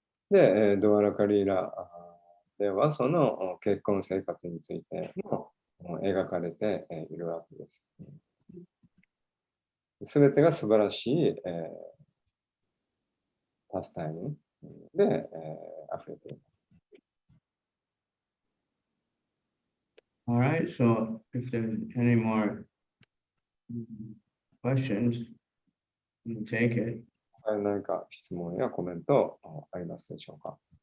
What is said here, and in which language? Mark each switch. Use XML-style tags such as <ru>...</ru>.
<ja>で、ドアラカリーラではその結婚生活についても描かれているわけです。すべてが素晴らしい、パスタイムで、溢れています。</ja> <en>All right, so if there's any more questions, we'll take it.</en> <ja>何か質問やコメントありますでしょうか。</ja>